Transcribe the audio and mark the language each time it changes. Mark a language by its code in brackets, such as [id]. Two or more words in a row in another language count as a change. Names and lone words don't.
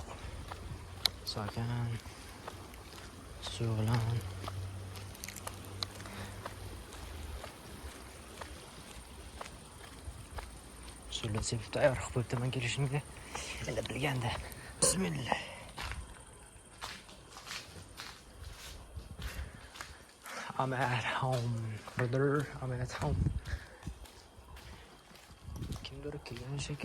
[uz] Sokin, suv bilan suvlar sepib tayyor qilib qo'yibdi men kelishimga. Endi bilganda. Bismillah. [en] I'm at home, brother. I'm at home. [uz] Kimdir kelgan shekilli.